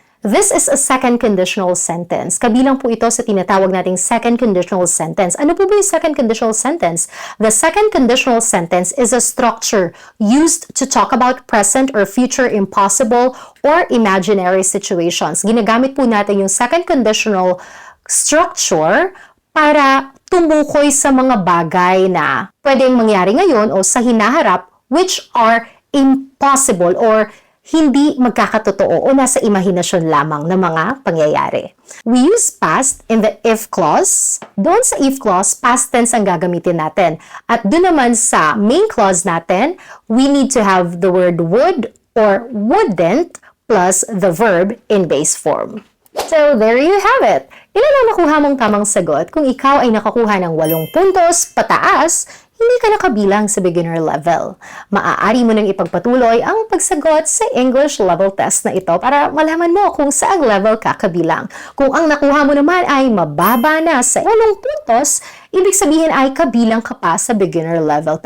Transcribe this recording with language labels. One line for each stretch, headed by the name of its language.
English: This is a second conditional sentence.
Filipino: Kabilang po ito sa tinatawag nating second conditional sentence. Ano po ba yung second conditional sentence?
English: The second conditional sentence is a structure used to talk about present or future impossible or imaginary situations.
Filipino: Ginagamit po natin yung second conditional structure para tumukoy sa mga bagay na pwedeng mangyari ngayon o sa hinaharap
English: which are impossible
Filipino: or hindi magkakatotoo o nasa imahinasyon lamang ng mga pangyayari.
English: We use past in the if clause.
Filipino: Doon sa if clause, past tense ang gagamitin natin. At doon naman sa main clause natin,
English: we need to have the word would or wouldn't plus the verb in base form. So, there you have it.
Filipino: Ilan ang nakuha mong tamang sagot? Kung ikaw ay nakakuha ng 8 puntos pataas, hindi ka nakabilang sa beginner level. Maaari mo nang ipagpatuloy ang pagsagot sa English level test na ito para malaman mo kung saang level ka kabilang. Kung ang nakuha mo naman ay mababa na sa 8 puntos, ibig sabihin ay kabilang ka pa sa beginner level.